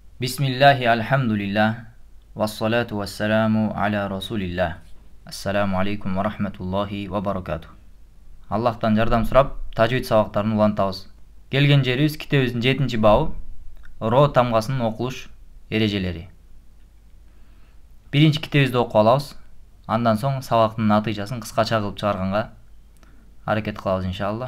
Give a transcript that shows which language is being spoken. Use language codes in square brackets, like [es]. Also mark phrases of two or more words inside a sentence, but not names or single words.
[ar] بسم الله الحمد لله والصلاة والسلام على رسول الله. السلام عليكم ورحمة الله وبركاته. [ky] Аллахтан жардам сурап, тажвид сабактарын улантабыз. Келген жерибиз китебиздин 7-бабы ро тамгасынын окулуш эрежелери. Биринчи китебизди окуп алабыз. Андан соң сабактын натыйжасын кыскача кылып чыгарганга аракет кылабыз иншалла.